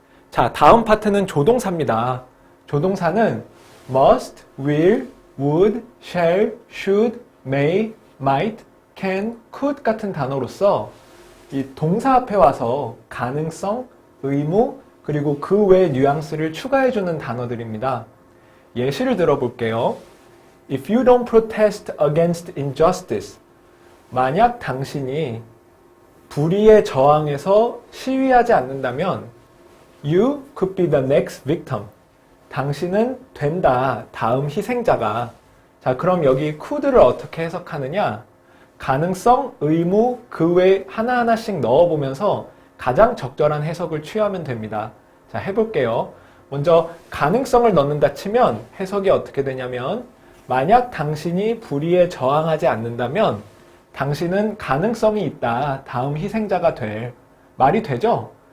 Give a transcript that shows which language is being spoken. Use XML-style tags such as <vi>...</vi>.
<ko>자, 다음 파트는 조동사입니다. 조동사는 must, will, would, shall, should, may, might, can, could 같은 단어로서 이 동사 앞에 와서 가능성, 의무, 그리고 그 외의 뉘앙스를 추가해주는 단어들입니다. 예시를 들어볼게요.</ko> <en>If you don't protest against injustice,</en> <ko>만약 당신이 불의에 저항해서 시위하지 않는다면</ko> <en>You could be the next victim.</en> <ko>당신은 된다, 다음 희생자가. 자, 그럼 여기 could를 어떻게 해석하느냐? 가능성, 의무, 그 외 하나하나씩 넣어보면서 가장 적절한 해석을 취하면 됩니다. 자, 해볼게요. 먼저 가능성을 넣는다 치면 해석이 어떻게 되냐면 만약 당신이 불의에 저항하지 않는다면 당신은 가능성이 있다, 다음 희생자가 될. 말이 되죠?</ko>